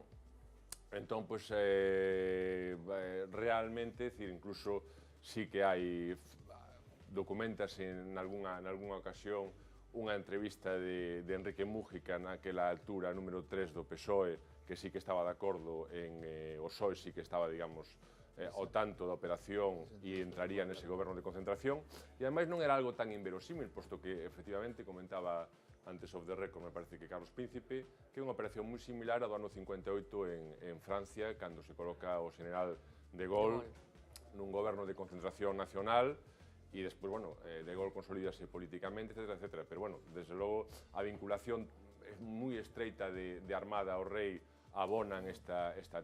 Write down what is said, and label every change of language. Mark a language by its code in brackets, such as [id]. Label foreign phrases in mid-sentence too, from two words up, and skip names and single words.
[gl] Entón, pois, realmente, é dicir, incluso sí que hai documentase en algunha ocasión unha entrevista de Enrique Mújica naquela altura número 3 do PSOE, que sí que estaba de acordo en o PSOE sí que estaba, digamos, ao tanto da operación e entraría nese goberno de concentración, e ademais non era algo tan inverosímil, posto que efectivamente comentaba antes [en] of the record, [gl] me parece que Carlos Príncipe, que é unha operación moi similar ao do ano 58 en Francia, cando se coloca o general de Gaulle nun goberno de concentración nacional, e despois, bueno, de Gaulle consolídase políticamente, etc., etc. Pero, bueno, desde logo, a vinculación moi estreita de Armada ao rei abonan esta tese.